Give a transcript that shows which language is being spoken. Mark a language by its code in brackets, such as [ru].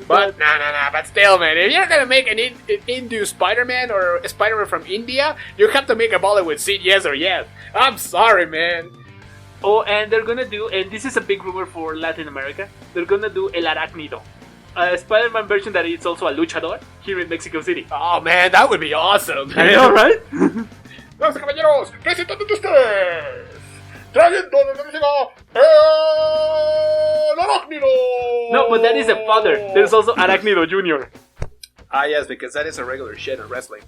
[en] But but still, man, if you're gonna make an Hindu Spider-Man or a Spider-Man from India, you have to make a Bollywood scene, yes or yes. I'm sorry, man. Oh, and they're gonna do, and this is a big rumor for Latin America, they're gonna do El Arácnido, a Spider-Man version that is also a luchador here in Mexico City. Oh, man, that would be awesome. I know, right? [es] Damas y caballeros, presentando ustedes, trayendo de México, El Arácnido. [en] No, but that is a father. There's also Arácnido Jr. Ah, yes, because that is a regular shit in wrestling.